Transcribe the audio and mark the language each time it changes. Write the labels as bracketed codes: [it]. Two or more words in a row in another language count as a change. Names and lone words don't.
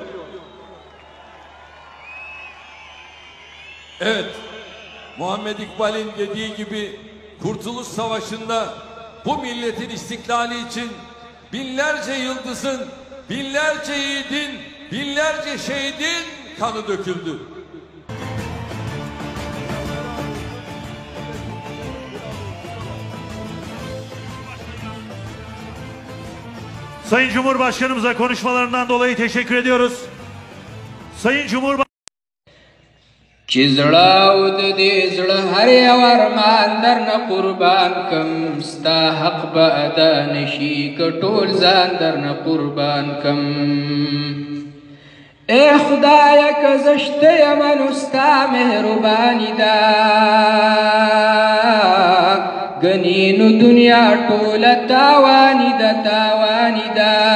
[tr] Evet, Muhammed İkbal'in dediği gibi Kurtuluş Savaşı'nda bu milletin istiklali için binlerce yıldızın, binlerce yiğidin, binlerce şehidin kanı döküldü. Sayın Cumhurbaşkanımıza konuşmalarından dolayı teşekkür ediyoruz. Sayın Cumhurbaşkanı [ps] چې زړه او د دې زړه هر یو ارمان درنه قربان کم ستا حق به ادا نشي که ټول ځان درنه قربان کم ای خدایه که زه شته یم نو ستا مهرباني ده ګنې نو دنیا ټوله تاواني ده تاواني ده